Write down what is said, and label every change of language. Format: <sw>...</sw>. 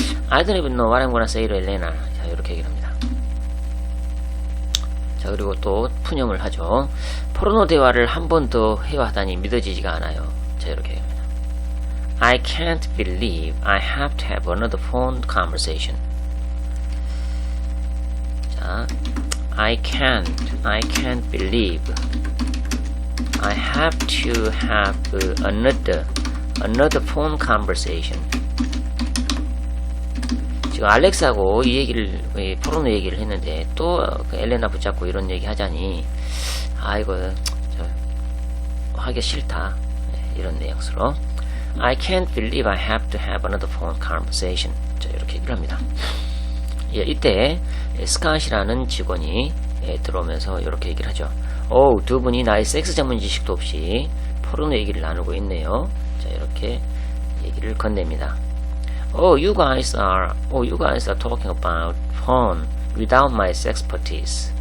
<en>I don't even know what I'm gonna say to Elena.</en> <ko>자, 이렇게 얘기를 합니다. 자, 그리고 또 푸념을 하죠. 포르노 대화를 한 번 더 해야 하다니 믿어지지가 않아요. 자, 이렇게 얘기합니다.</ko> <en>I can't believe I have to have another phone conversation. 자, I can't believe I have to have another phone conversation.</en> <ko>지금 알렉스하고 이 얘기를, 포르노 얘기를 했는데 또 엘레나 붙잡고 이런 얘기 하자니 이거 하기 싫다. 이런 내용으로</ko> <en>I can't believe I have to have another phone conversation.</en> <ko>자, 이렇게 얘기를 합니다. 예, 이때 스캇이라는 직원이 들어오면서 이렇게 얘기를 하죠. 두 분이 나의 섹스 전문 지식도 없이 포르노 얘기를 나누고 있네요. 자, 이렇게 얘기를 건넵니다.</ko> <en>You guys are talking about porn without my expertise.</en>